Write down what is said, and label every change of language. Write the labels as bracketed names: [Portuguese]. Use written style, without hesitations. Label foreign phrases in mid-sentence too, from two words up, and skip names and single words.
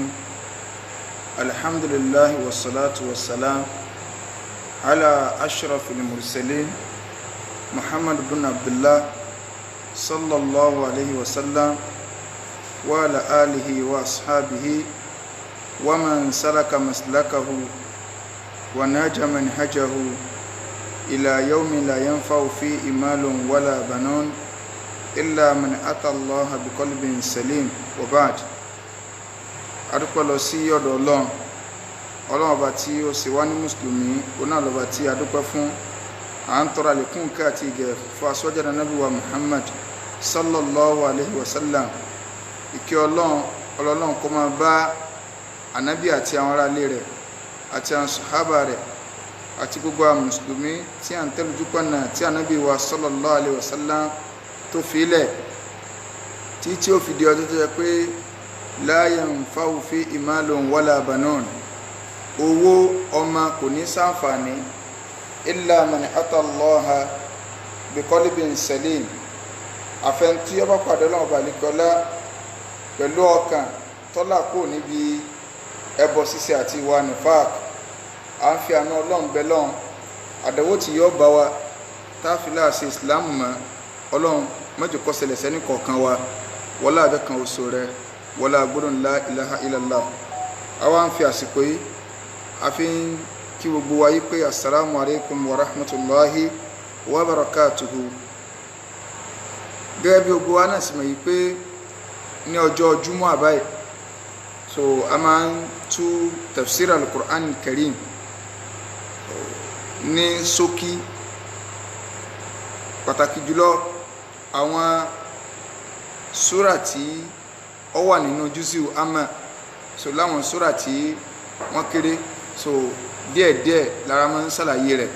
[Arabic] الحمد لله والصلاة والسلام على أشرف المرسلين محمد بن عبد الله صلى الله عليه وسلم وعلى آله وأصحابه ومن سلك مسلكه ونهج منهجه إلى يوم لا ينفع فيه مال ولا بنون إلا من أتى الله بقلب سليم. [Yoruba] وبعد adúpẹ́ lọ sí ọ̀dọ̀ ọlọ́run ọba tí ó ṣe wá ní mùsùlùmí òun náà lọ́ba tí adúpẹ́ fún. À ń tọrọ àlékún ìkẹ́ àti ìgẹ̀ fún aṣọ́jáde Ànábì wa Muhammad [Arabic] صلى الله عليه وسلم. [Yoruba] Ìkẹ́ ọlọ́run kó máa bá ànábì àti àwọn ará ilé rẹ̀ àti àwọn sàhábà rẹ̀ àti gbogbo àwọn mùsùlùmí tí à ń tẹ̀lé ojúpọ̀nà tí ànábì wa [Arabic] صلى الله عليه وسلم [Yoruba] tó fi ilẹ̀ tí ó fi di ọjọ́ tó yẹ pé [Arabic] لا ينفع فيه مال ولا بنون, [Yoruba] owó ọmọ kò ní ṣàǹfààní [Arabic] إلا من أتى الله بقلب سليم, [Yoruba] àfẹntí ọba pàdé Ọlọ́run balikọlá pẹ̀lú ọkàn tọ́lá kò níbi ẹbọ ṣíṣe àti ìwà nifaq. À ń fi àánú Ọlọ́run bẹ lọ́run àdánwò tí yóò bá wa táfìlà ṣe ìsìláàmù mọ́ Ọlọ́run mẹ́jọ kó ṣẹlẹ̀ sẹ́ni kọ̀ọ̀kan wa wọlá abẹ́ kan oṣù rẹ wọlá gbọ́dọ̀ [Arabic] لا إله إلا الله. [Yoruba] àwa ń fi àsìkò yìí a fi ń kí gbogbo wa yí pé [Arabic] السلام عليكم ورحمة الله وبركاته. [Yoruba] gẹ́gẹ́ bí gbogbo wa náà sì mọ̀ yí pé ní ọjọ́ Jímọ̀ àbáyé so a máa ń tú [Arabic] تفسير القرآن الكريم [Yoruba] ní ṣókí, pàtàkì jùlọ àwọn súrà tí ó wà nínú jùsù àmà, so láwọn súrà tí wọ́n kéré, so díẹ̀díẹ̀ lára máa ń ṣàlàyé rẹ̀.